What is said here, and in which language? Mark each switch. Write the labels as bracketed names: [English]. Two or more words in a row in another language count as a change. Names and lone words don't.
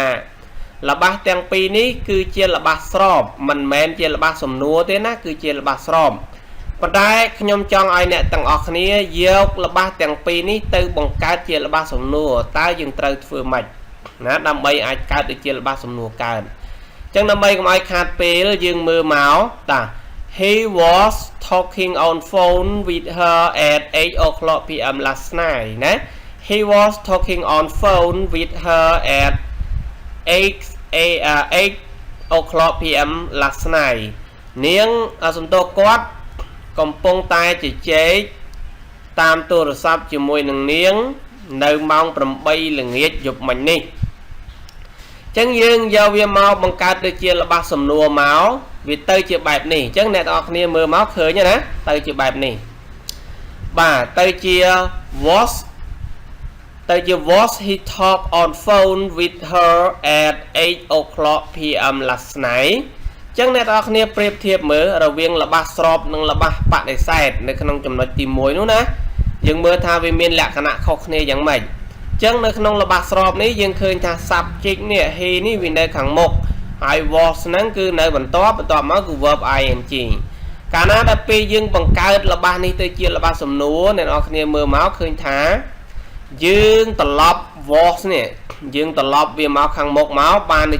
[Khmer] ល្បះទាំងពីរនេះគឺជាល្បះស្របមិនមែនជាល្បះសំណួរទេណាគឺជាល្បះស្របប៉ុន្តែខ្ញុំចង់ឲ្យអ្នកទាំងអស់គ្នាយកល្បះទាំងពីរនេះទៅបង្កើតជាល្បះសំណួរតើយើងត្រូវធ្វើម៉េចណាដើម្បីអាចកើតទៅជាល្បះសំណួរកើតអញ្ចឹងដើម្បីកុំឲ្យខាតពេលយើងមើលមកតា [English] He was talking on phone with her at 8 o'clock p.m. last night ណា He was talking on phone with her at 8 o'clock p.m. last night [Khmer] នាងសំទោសគាត់កំពុងតែជជែកតាមទូរស័ព្ទជាមួយនឹងនាងនៅម៉ោង8ល្ងាចយប់មិញនេះអញ្ចឹងយើងយកវាមកបង្កើតទៅជាល្បះសំណួរមកវាទៅជាបែបនេះអញ្ចឹងអ្នកនរគ្នាមើលមកឃើញណាទៅជាបែបនេះបាទទៅជា [English] was he talk on phone with her at 8 o'clock p.m. last night [Khmer] ចឹងអ្នកនរគ្នាប្រៀបធៀបមើលរវាងល្បះស្របនិងល្បះបដិសេធនៅក្នុងចំណុចទី1នោះណាយើងមើលថាវាមានលក្ខណៈខុសគ្នាយ៉ាងម៉េចចឹងនៅក្នុងល្បះស្របនេះយើងឃើញថា subject នេះ he នេះវានៅខាងមុខហើយ was ហ្នឹងគឺនៅបន្ទាប់មកគឺ [English] verb ing [Khmer] កាលណាដល់ពេលយើងបង្កើតល្បះនេះទៅជាល្បះសំណួរអ្នកនរគ្នាមើលមកឃើញថាយើងត្រឡប់ was នេះយើងត្រឡប់វាមកខាងមុខមកបានទៅ